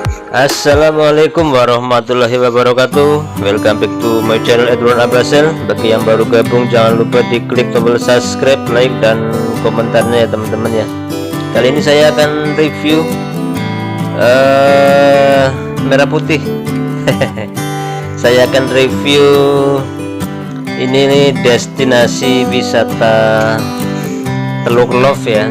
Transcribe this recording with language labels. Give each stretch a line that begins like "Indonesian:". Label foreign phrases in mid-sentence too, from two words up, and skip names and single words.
Arabic: Assalamualaikum warahmatullahi wabarakatuh.
English: Welcome back to my channel Edward Abrasel.
Indonesian: Bagi yang baru gabung, jangan lupa diklik tombol
English: subscribe, like,
Indonesian: dan komentarnya ya teman-teman ya. Kali ini saya akan review merah putih. Saya akan review ini nih, destinasi wisata Teluk Love ya.